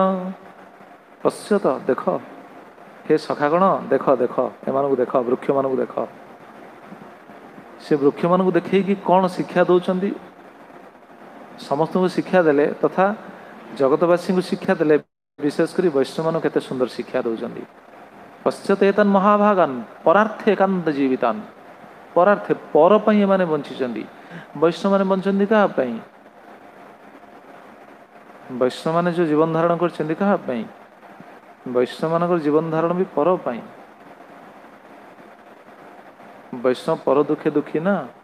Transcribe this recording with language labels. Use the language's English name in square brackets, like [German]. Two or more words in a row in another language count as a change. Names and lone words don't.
[Odia] ପଶ୍ୟତ, ଦେଖ, ହେ ସଖାଗଣ, ଦେଖ, ଏମାନଙ୍କୁ ଦେଖ, ବୃକ୍ଷମାନଙ୍କୁ ଦେଖ। ସେ ବୃକ୍ଷମାନଙ୍କୁ ଦେଖେଇକି କ'ଣ ଶିକ୍ଷା ଦେଉଛନ୍ତି? ସମସ୍ତଙ୍କୁ ଶିକ୍ଷା ଦେଲେ, ତଥା ଜଗତବାସୀଙ୍କୁ ଶିକ୍ଷା ଦେଲେ, ବିଶେଷ କରି ବୈଷ୍ଣବମାନଙ୍କୁ କେତେ ସୁନ୍ଦର ଶିକ୍ଷା ଦେଉଛନ୍ତି। [Sanskrit] पश्चात एतन् महाभागान परार्थे एकांत जीवितान परार्थे [Odia] ପର ପାଇଁ ଏମାନେ ବଞ୍ଚିଛନ୍ତି। ବୈଷ୍ଣବ ମାନେ ବଞ୍ଚନ୍ତି କାହା ପାଇଁ? ବୈଷ୍ଣବ ମାନେ ଯୋଉ ଜୀବନ ଧାରଣ କରିଛନ୍ତି କାହା ପାଇଁ? ବୈଷ୍ଣବ ମାନଙ୍କର ଜୀବନ ଧାରଣ ବି ପର ପାଇଁ। ବୈଷ୍ଣବ ପର ଦୁଃଖେ ଦୁଃଖୀ ନା।